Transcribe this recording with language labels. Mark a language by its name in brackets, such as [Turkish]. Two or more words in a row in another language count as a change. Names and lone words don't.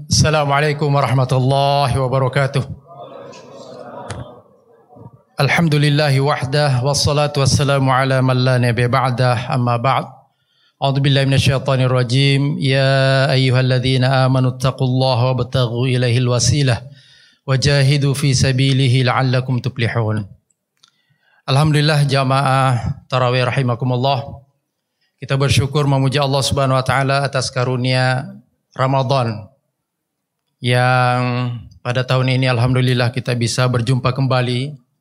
[Arabic] السلام عليكم ورحمة الله وبركاته. الحمد لله وحده والصلاة والسلام على من لا نبي بعده، أما بعد. أعوذ بالله من الشيطان الرجيم. يا أيها الذين آمنوا اتقوا الله وابتغوا إليه الوسيلة وجاهدوا في سبيله لعلكم تفلحون. [Indonesian] Alhamdulillah jamaah tarawih rahimakumullah. Kita bersyukur memuji [Arabic] الله سبحانه وتعالى [Indonesian] atas karunia Ramadan yang pada tahun ini alhamdulillah kita bisa berjumpa kembali.